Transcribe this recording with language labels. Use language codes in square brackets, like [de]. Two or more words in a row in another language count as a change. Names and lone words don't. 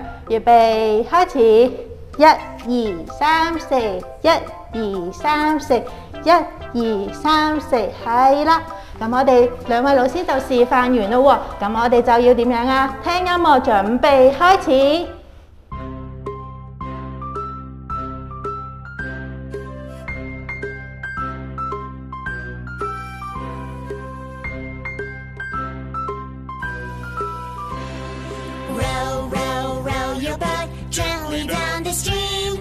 [yue] 預備開始，1、2、3、4，1、2、3、4，1、2、3、4，係啦。咁我哋兩位老師就示範完咯喎，咁我哋就要點樣啊？聽音樂準備開始。 [en] Row, row, row your boat gently down the stream.